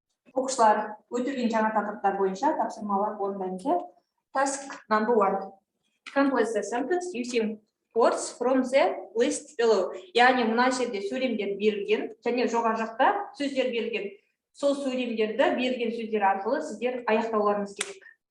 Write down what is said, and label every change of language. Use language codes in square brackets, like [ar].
[kk] Оқушылар, өтілген жаңа тақырыптар бойынша тапсырмалар орындаймыз. [en] Task number 1. Complete the sentence using words from the list below. [kk] Яғни мына жерде сөйлемдер берілген, және жоғары жақта сөздер берілген. Сол сөйлемдерді берілген сөздер арқылы сіздер аяқтауларыңыз керек.